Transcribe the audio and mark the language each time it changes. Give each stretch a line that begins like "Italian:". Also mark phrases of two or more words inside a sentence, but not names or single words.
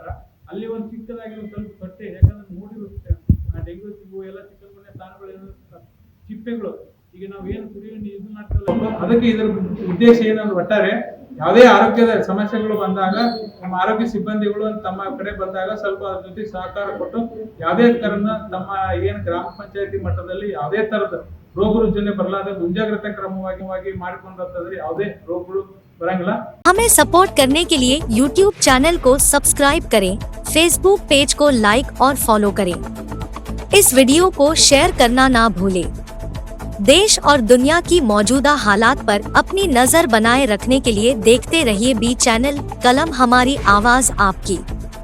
Kannada: ಅಲ್ಲಿ ಒಂದು ಚಿಕ್ಕದಾಗಿ ಒಂದು ಸ್ವಲ್ಪ ತೊಟ್ಟೆ, ಯಾಕಂದ್ರೆ ನೋಡಿರುತ್ತೆ ಆ ಡೆಂಗ್ಯೂ ಎಲ್ಲ ಚಿಕನ್ಗುನ್ಯಾ ಸ್ಥಾನಗಳು ಚಿಪ್ಪೆಗಳು, ಈಗ ನಾವು ಏನು ಕುಡಿಯೋ ನೀರು ಮಾಡ್ತೀವಲ್ಲ, ಅದಕ್ಕೆ ಇದರ ಉದ್ದೇಶ ಏನಂದ್ರೆ ಒಟ್ಟಾರೆ ಯಾವುದೇ ಆರೋಗ್ಯದ ಸಮಸ್ಯೆಗಳು ಬಂದಾಗ ನಮ್ಮ ಆರೋಗ್ಯ ಸಿಬ್ಬಂದಿಗಳು ತಮ್ಮ ಕಡೆ ಬಂದಾಗ ಸ್ವಲ್ಪ ಅದ್ರ ಜೊತೆ ಸಹಕಾರ ಕೊಟ್ಟು ಯಾವುದೇ ತರದ ನಮ್ಮ ಏನು ಗ್ರಾಮ ಪಂಚಾಯತಿ ಮಟ್ಟದಲ್ಲಿ ಯಾವುದೇ ತರದ ರೋಗ ರುಜಿನ ಬರಲಾದ ಮುಂಜಾಗ್ರತಾ ಕ್ರಮವಾಗಿ ಮಾಡಿಕೊಂಡ್ರೆ ಯಾವುದೇ ರೋಗಗಳು बरंगला।
Hindi: हमें सपोर्ट करने के लिए YouTube चैनल को सब्सक्राइब करें, Facebook पेज को लाइक और फॉलो करें। इस वीडियो को शेयर करना ना भूलें। देश और दुनिया की मौजूदा हालात पर अपनी नजर बनाए रखने के लिए देखते रहिए बी चैनल, कलम हमारी आवाज आपकी।